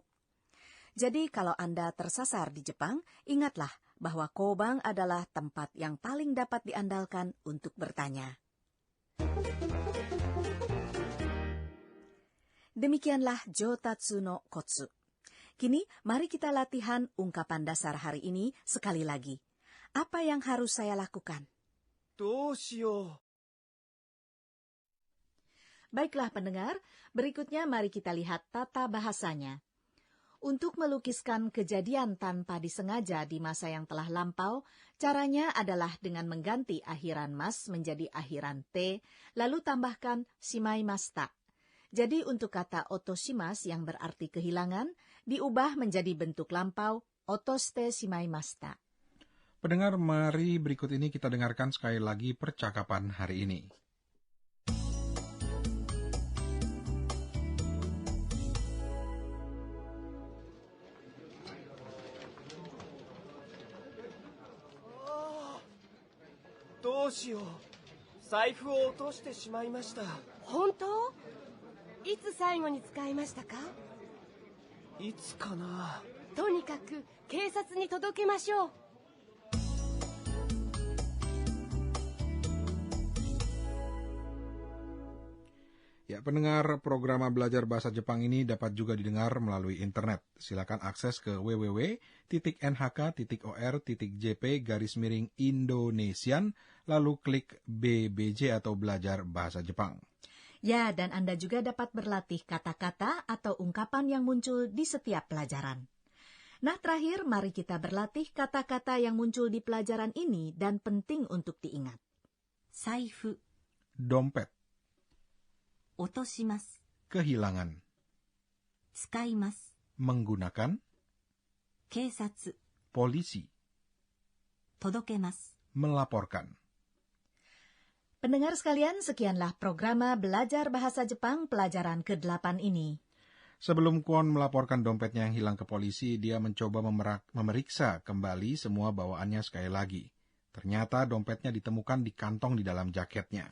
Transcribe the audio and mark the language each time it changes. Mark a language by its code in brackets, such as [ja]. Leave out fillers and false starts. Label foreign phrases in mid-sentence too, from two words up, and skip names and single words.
[id] Jadi kalau Anda tersasar di Jepang, ingatlah bahwa koban adalah tempat yang paling dapat diandalkan untuk bertanya. Demikianlah Jotatsu no Kotsu. Kini mari kita latihan ungkapan dasar hari ini sekali lagi. Apa yang harus saya lakukan? [ja] どうしよう。 [id] Baiklah pendengar, berikutnya mari kita lihat tata bahasanya. Untuk melukiskan kejadian tanpa disengaja di masa yang telah lampau, caranya adalah dengan mengganti akhiran mas menjadi akhiran te, lalu tambahkan shimaimashita. Jadi untuk kata otoshimas yang berarti kehilangan, diubah menjadi bentuk lampau, [ja] 落としてしまいました. [id] Pendengar, mari berikut ini kita dengarkan sekali lagi percakapan hari ini. [ja] どうしよう。財布を落としてしまいました。本当？いつ最後に使いましたか？いつかな。とにかく警察に届けましょう。 [id] Ya, pendengar, program belajar bahasa Jepang ini dapat juga didengar melalui internet. Silakan akses ke www.nhk.jp/Indonesian, lalu klik BBJ atau Belajar Bahasa Jepang. Ya, dan Anda juga dapat berlatih kata-kata atau ungkapan yang muncul di setiap pelajaran. Nah, terakhir mari kita berlatih kata-kata yang muncul di pelajaran ini dan penting untuk diingat. Saifu, Dompet, [ja] 落とします。 [id] kehilangan, [ja] 使います。 [id] menggunakan, [ja] 警察、 [id] polisi, [ja] 届けます。 [id] melaporkan. Pendengar sekalian, sekianlah programa Belajar Bahasa Jepang pelajaran ke-8 ini. Sebelum Kwon melaporkan dompetnya yang hilang ke polisi, dia mencoba memeriksa kembali semua bawaannya sekali lagi. Ternyata dompetnya ditemukan di kantong di dalam jaketnya.